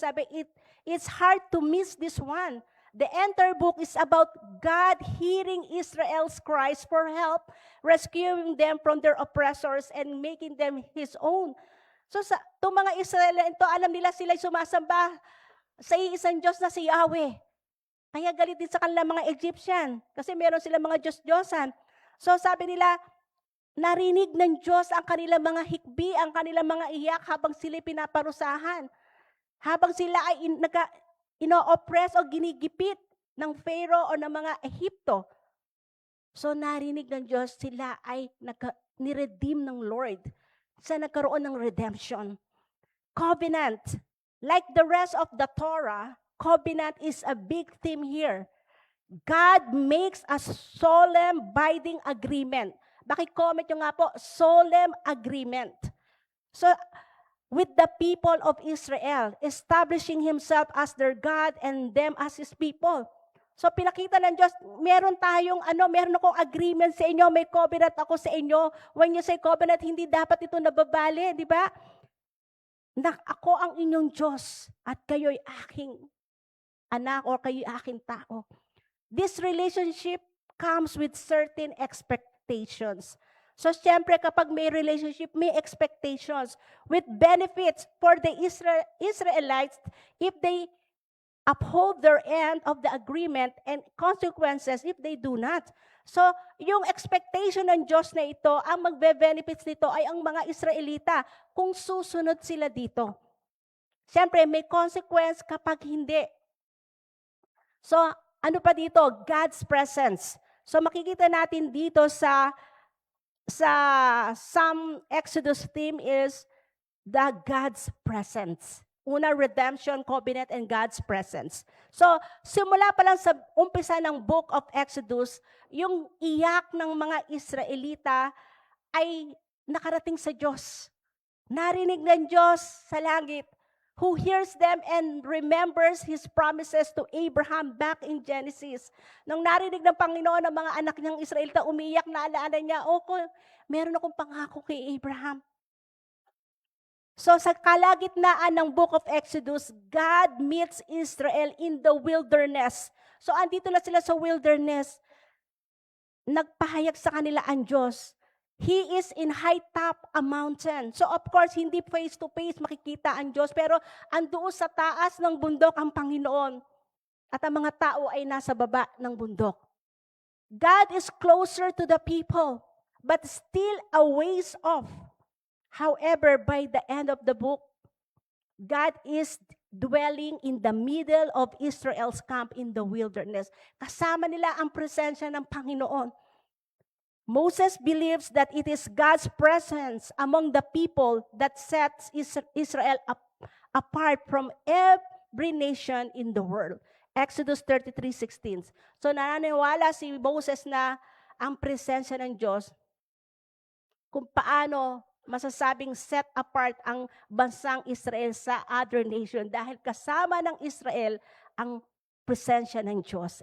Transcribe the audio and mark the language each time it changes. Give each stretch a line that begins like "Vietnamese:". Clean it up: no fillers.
English: Sabi, it's hard to miss this one. The entire book is about God hearing Israel's cries for help, rescuing them from their oppressors, and making them His own.
Filipino: So, itong mga Israelito, alam nila sila'y sumasamba sa iisang Diyos na si Yahweh. Kaya galit din sa kanila mga Egyptian, kasi meron silang mga Diyos-Diyosan. So, sabi nila, narinig ng Diyos ang kanilang mga hikbi, ang kanilang mga iyak habang sila pinaparusahan. Habang sila ay ino-oppress o ginigipit ng Pharaoh o ng mga Ehipto. So narinig ng Diyos, sila ay niredeem ng Lord. Sa nagkaroon ng redemption. Covenant.
English: Like the rest of the Torah, covenant is a big theme here. God makes a solemn binding agreement.
Filipino: Bakit-comment nyo nga po,
English: solemn agreement. So, with the people of Israel, establishing Himself as their God and them as His people.
Filipino: So, pinakita ng Diyos, meron akong agreement sa inyo, may covenant ako sa inyo.
English: When you say covenant,
Filipino: hindi dapat ito nababali, di ba? Ako ang inyong Diyos at kayo'y aking anak o kayo'y aking tao.
English: This relationship comes with certain expectations.
Filipino: So, siyempre, kapag may relationship,
English: may expectations with benefits for the Israelites if they uphold their end of the agreement and consequences if they do not.
Filipino: So, yung expectation ng Diyos na ito, ang magbe-benefits nito ay ang mga Israelita kung susunod sila dito. Siyempre, may consequence kapag hindi. So, ano pa dito?
English: God's presence.
Filipino: So makikita natin dito sa
English: some Exodus theme is the God's presence. Una, redemption, covenant, and God's presence.
Filipino: So, simula pa lang sa umpisa ng book of Exodus, yung iyak ng mga Israelita ay nakarating sa Diyos. Narinig ng Diyos sa langit,
English: who hears them and remembers His promises to Abraham back in Genesis.
Filipino: Nung narinig ng Panginoon ang mga anak niyang Israelita, umiyak na alaanan niya, meron akong pangako kay Abraham. So sa kalagitnaan ng
English: book of Exodus, God meets Israel in the wilderness.
Filipino: So andito na sila sa wilderness, nagpahayag sa kanila ang Diyos.
English: He is in high top a mountain.
Filipino: So of course, hindi face-to-face makikita ang Diyos, pero andoon sa taas ng bundok ang Panginoon. At ang mga tao ay nasa baba ng bundok.
English: God is closer to the people, but still a ways off. However, by the end of the book, God is dwelling in the middle of Israel's camp in the wilderness.
Filipino: Kasama nila ang presensya ng Panginoon.
English: Moses believes that it is God's presence among the people that sets Israel apart from every nation in the world. Exodus 33:16.
Filipino: So naniniwala si Moses na ang presensya ng Diyos, kung paano masasabing set apart ang bansang Israel sa other nation dahil kasama ng Israel ang presensya ng Diyos.